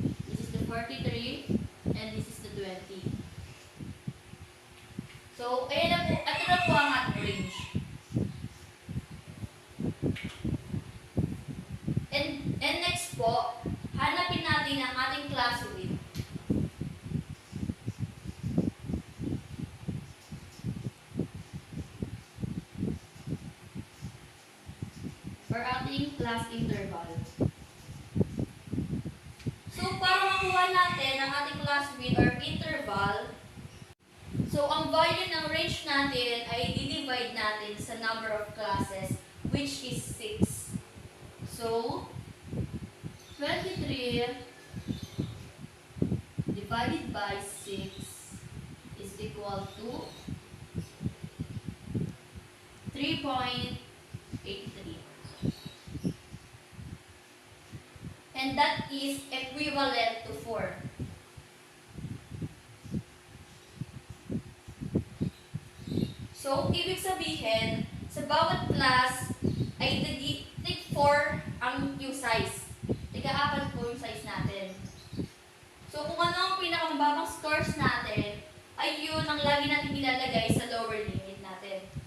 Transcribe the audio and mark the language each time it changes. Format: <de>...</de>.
<en>This is the 43 and this is the 20.</en> <tl>So, ayan na po, ito na po ang ating range. And next po, hanapin natin ang ating class width. or ating class interval. So, para makuha natin ang ating class width or interval, so ang value ng range natin ay i-divide natin sa number of classes, which is 6.</tl> <en>So, 23 divided by 6 is equal to 3.83. And that is equivalent to 4.</en> <tl>So, ibig sabihin, sa bawat class ay take 4 ang yung size. Tiga-apat po yung size natin. So, kung ano ang pinakamababang scores natin, ay yun ang lagi natin ilalagay sa lower limit natin.</tl>